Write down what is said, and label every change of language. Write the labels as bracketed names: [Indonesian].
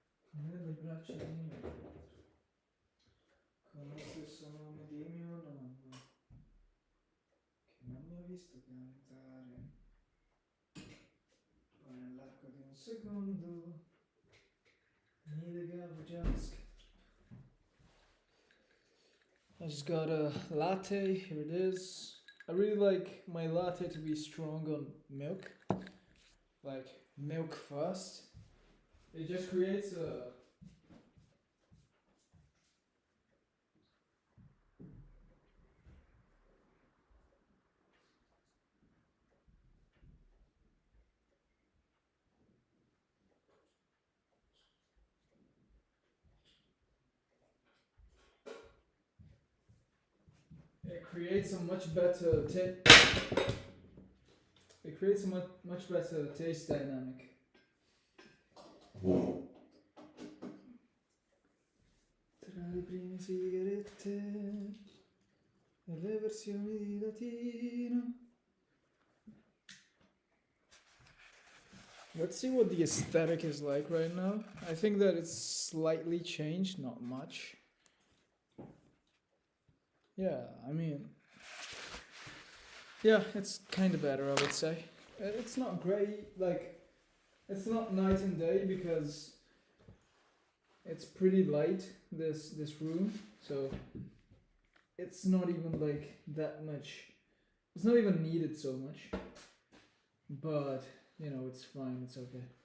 [Italian] Nelle braccia di mio padre, con lo stesso nome di mio nonno, che non mi ha visto cantare. Poi nell'arco di un secondo mi legavo già le scatole. [English] I just got a latte, here it is. I really like my latte to be strong on milk, like milk first. It just creates a it creates a much better it creates a much better taste dynamic. [Italian] Tra le prime sigarette e le versioni di latino. [English] Let's see what the aesthetic is like right now. I think that it's slightly changed, not much. Yeah, I mean, yeah, it's kind of better, I would say. It's not great, like, it's not night and day because it's pretty light, this room, so it's not even like that much, it's not even needed so much, but you know, it's fine, it's okay.